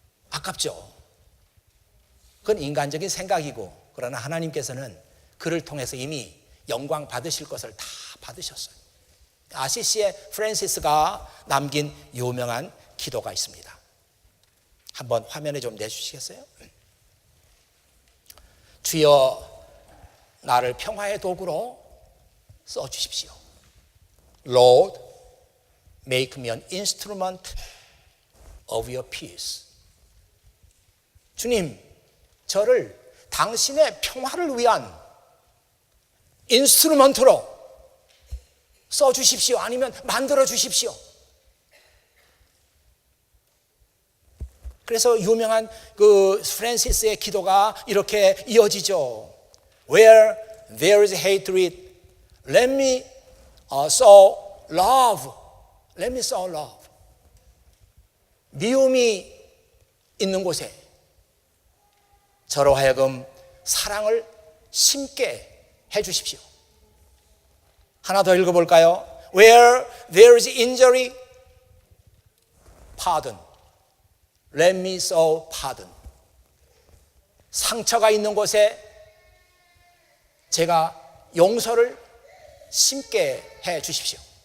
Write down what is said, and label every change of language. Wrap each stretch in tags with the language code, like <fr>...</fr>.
<ko>아깝죠. 그건 인간적인 생각이고, 그러나 하나님께서는 그를 통해서 이미 영광 받으실 것을 다 받으셨어요. 아시시의 프란시스가 남긴 유명한 기도가 있습니다. 한번 화면에 좀 내주시겠어요? 주여, 나를 평화의 도구로 써주십시오.</ko> <en>Lord, make me an instrument of your peace.</en> <ko>주님, 저를 당신의 평화를 위한 인스트루먼트로 써주십시오. 아니면 만들어 주십시오. 그래서 유명한 그 프란시스의 기도가 이렇게 이어지죠.</ko> <en>Where there is hatred, let me sow love. Let me sow love.</en> <ko>미움이 있는 곳에 저로 하여금 사랑을 심게 해 주십시오. 하나 더 읽어볼까요?</ko> <en>Where there is injury, pardon. Let me sow pardon.</en> <ko>상처가 있는 곳에 제가 용서를 심게 해 주십시오.</ko>